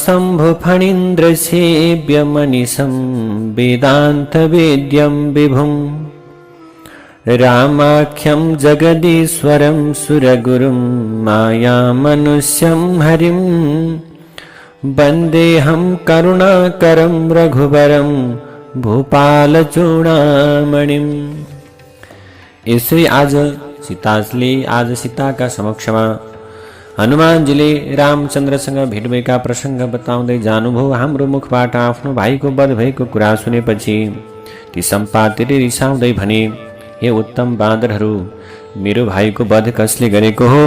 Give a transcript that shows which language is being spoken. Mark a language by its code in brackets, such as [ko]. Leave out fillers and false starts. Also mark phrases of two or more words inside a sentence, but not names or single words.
[sa] शम्भुफणीन्द्रसेव्यमनिशं वेदान्तवेद्यं विभुम् रामाख्यं जगदीश्वरं सुरगुरुं मायामनुष्यं हरिं वन्देऽहं करुणाकरं रघुवरं भूपालचूडामणिम्। [ne] यसरी आज सीताका समक्षमा हनुमानजीले रामचन्द्रसँग भेट भएका प्रसङ्ग बताउँदै जानुभयो। हाम्रो मुखबाट आफ्नो भाइको वध भएको कुरा सुनेपछि ती सम्पातीले रिसाउँदै भने, हे उत्तम बाँदरहरू, मेरो भाइको वध कसले गरेको हो?